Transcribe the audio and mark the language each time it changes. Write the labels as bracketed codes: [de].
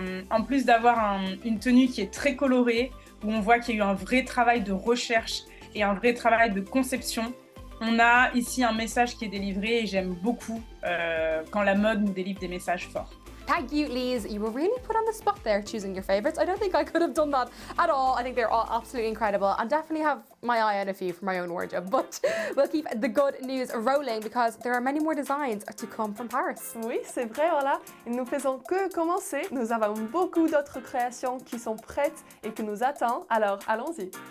[fr] En plus d'avoir une tenue qui est très colorée, où on voit qu'il y a eu un vrai travail de recherche et un vrai travail de conception. On a ici un message qui est délivré et j'aime beaucoup quand la mode nous délivre des messages forts. [en] Thank you, Lise. You were really put on the spot there choosing your favourites. I don't think I could have done that at all. I think they're all absolutely incredible and definitely have my eye on a few for my own wardrobe. But we'll keep the good news rolling because there are many more designs to come from Paris. [fr] Oui, c'est vrai, Orla. Et nous faisons que commencer. Nous avons beaucoup d'autres créations qui sont prêtes et qui nous attendent. Alors, allons-y.